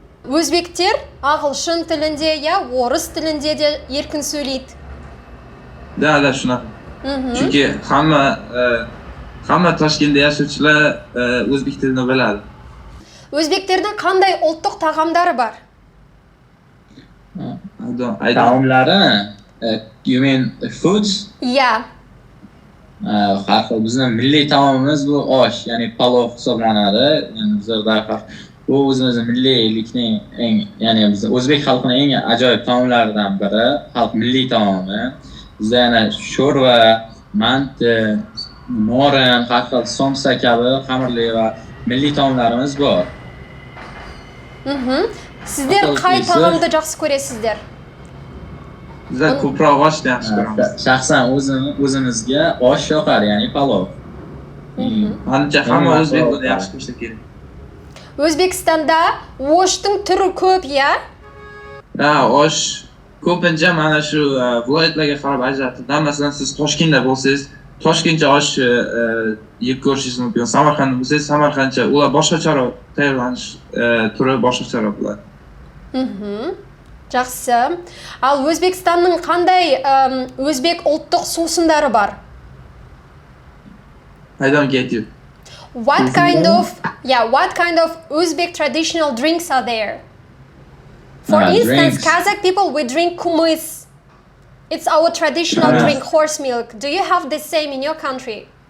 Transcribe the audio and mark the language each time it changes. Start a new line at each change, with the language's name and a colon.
Kazakh: Өзбектер ағылшын тілінде, орыс тілінде де еркін сөйлейді.
Uzbek: Да, шунаqa. Chunki hamma Toshkentda yashovchilar o'zbek tilini biladi.
Kazakh: Өзбектердің қандай ұлттық тағамдары бар?
Uzbek: Taomlari,
English: you mean foods?
Uzbek: Har xil bizning milliy taomimiz bu osh, ya'ni palov hisoblanadi. Yani bizda bu o'zimizning milliylikning ya'ni biz o'zbek xalqining eng ajoyib taomlaridan biri, xalq milliy taomi. Bizda yana sho'rva, manti, morin, har xil somsa kabi xamirli va milliy taomlarimiz bor.
Kazakh: Sizler qay tағамды жақсы көресіздер?
Uzbek: Bizlar ko'proq oshni yaxshi ko'ramiz. Shaxsan o'zimizga osh yoqadi, ya'ni palov. Menimcha hamma o'zbek buni yaxshi ko'rsa kerak. O'zbekistonda oshning turi ko'p, Osh ko'pincha mana shu viloyatlarga qarab ajratiladi. Masalan, siz Toshkentda bo'lsangiz, Toshkentcha osh yeb ko'rishingiz mumkin. Samarqandda bo'lsangiz, Samarqandcha, ular boshqacharoq tayyorlanish turi boshqacharoq bo'ladi.
Kazakh: Жақсы. Ал Өзбекстанның қандай өзбек ұлттық сусындары бар?
English: I don't get you. What kind of Uzbek traditional drinks are there? For instance, drinks. Kazakh people, we drink kumis. It's our traditional drink, horse milk. Do you have the same in your country?